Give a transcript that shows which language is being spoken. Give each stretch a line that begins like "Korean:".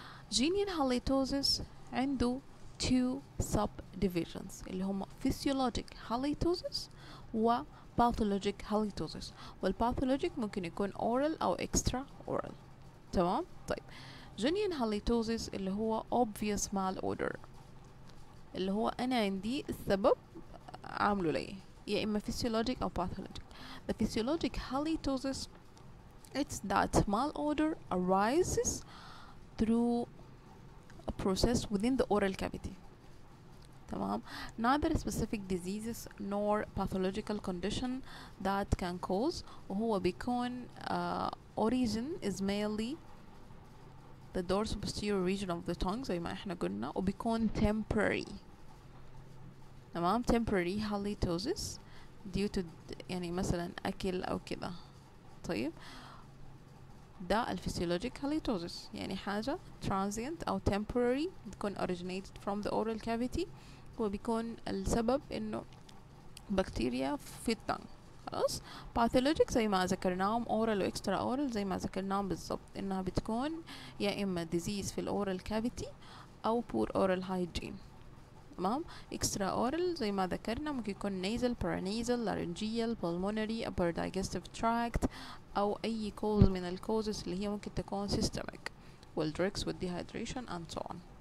English: genuine halitosis عنده 2 subdivisions اللي هم physiologic halitosis و pathologic halitosis، والpathologic ممكن يكون oral أو extra oral.
Arabic: تمام. طيب genuine halitosis اللي هو obvious malodor اللي هو أنا عندي السبب عامله لي يا إما physiologic أو pathologic.
English: The physiologic halitosis it's that malodor arises through a process within the oral cavity.
Arabic: تمام.
English: neither specific diseases nor pathological condition that can cause، وهو بيكون origin is mainly the dorsal-posterior region of the tongue زي ما احنا قلنا، وبيكون temporary.
Arabic: تمام.
English: temporary halitosis due to يعني مثلا أكل أو كذا.
Arabic: طيب ده الفسيولوجيك halitosis، يعني حاجة transient أو temporary بتكون originated from the oral cavity، وبيكون السبب إنه بكتيريا في التنج. خلاص. pathologic زي ما ذكرناهم oral و extra oral زي ما ذكرناهم بالضبط، إنها بتكون يا إما disease في الأورال cavity أو poor oral hygiene. تمام.
English: extra oral زي ما ذكرنا ممكن يكون nasal, paranasal, laryngeal, pulmonary, upper digestive tract أو أي cause من الكوزز اللي هي ممكن تكون systemic والdrugs والdehydration and so on.